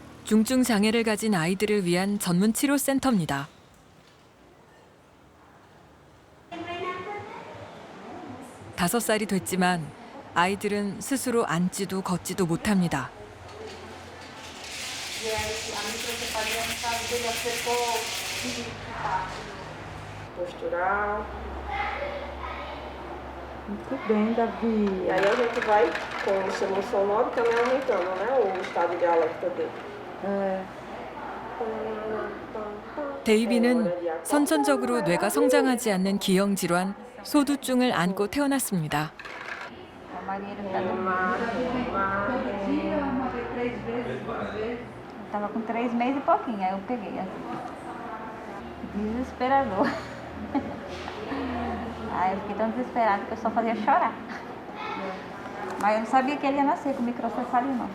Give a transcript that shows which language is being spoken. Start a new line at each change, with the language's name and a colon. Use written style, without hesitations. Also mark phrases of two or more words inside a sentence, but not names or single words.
Korean: 중증 장애를 가진 아이들을 위한 전문 치료센터입니다. 다섯 살이 됐지만 아이들은 스스로 앉지도 걷지도 못합니다.
Portuguese: Postural. Muito bem, Davi. E aí a gente vai, com o estímulo sonoro, também aumentando, né? O estado de alerta dele.
Korean: 데이비는 선천적으로 뇌가 성장하지 않는 기형 질환 소두증을 안고 태어났습니다.
Portuguese: Tava com 3 meses e pouquinho, aí eu peguei assim. Desesperador. Aí eu fiquei tão desesperada que eu só fazia chorar. Mas eu não sabia que ele ia nascer com microcefalia, não.